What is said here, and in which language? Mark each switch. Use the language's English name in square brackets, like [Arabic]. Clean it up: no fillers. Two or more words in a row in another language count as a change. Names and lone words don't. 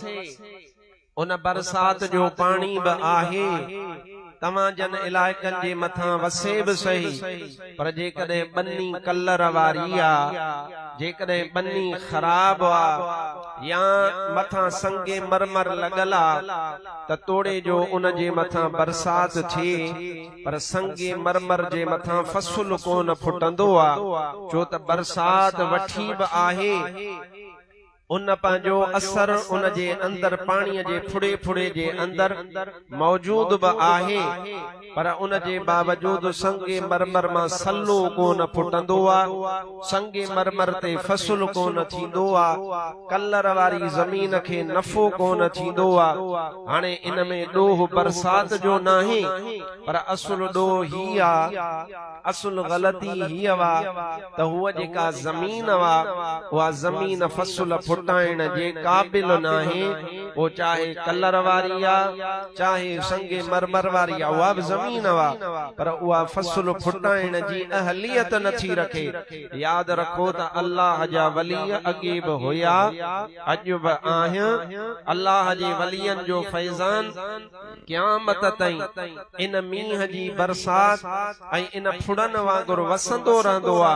[Sindhi] उन बरसात जो पाणी बि आहे, तव्हां जन इलाइक़नि जे मथां वसे बि सही, पर जेकॾहिं बनी कलर वारी आ, जेकॾहिं बनी ख़राब आ या मथां संगे मरमर लॻल आ त तोड़े जो उन जे मथां बरसात थिए, पर संगे मरमर जे मथां फसल कोन फुटंदो आ, छो त बरसात वठी बि आहे, उन पंहिंजो असर उन जे अंदर पाणीअ जे फुड़े फुड़े जे अंदर मौजूद बि आहे, पर उन जे बावजूद संगे मरमर मां सल्लो कोन फुटंदो आ, संगे मरमर ते फसल कोन थींदो आ, कलर वारी ज़मीन खे नफ़ो कोन थींदो आ। हाणे इन में ॾोह बरसात जो नाहे, पर असुल ॾोह ही आ, असुल ग़लती ही वा त हुअ जेका ज़मीन वा उहा ज़मीन फसल फुटाइण जे क़ाबिल नाहे, वो चाहे कलर वारी आ चाहे संगे मरमर वारी आ, उहा बि ज़मीन वा, पर उहा फसल फुटाइण जी अहलियत नथी रखे। याद रखो त अल्लाह जा वली अॻे बि हुया, अॼु बि आहिनि। अल्लाह जे वलियनि जो फैज़ान क़यामत ताईं इन मींहं जी बरसात ऐं इन फुड़न वांगुरु वसंदो रहंदो आ।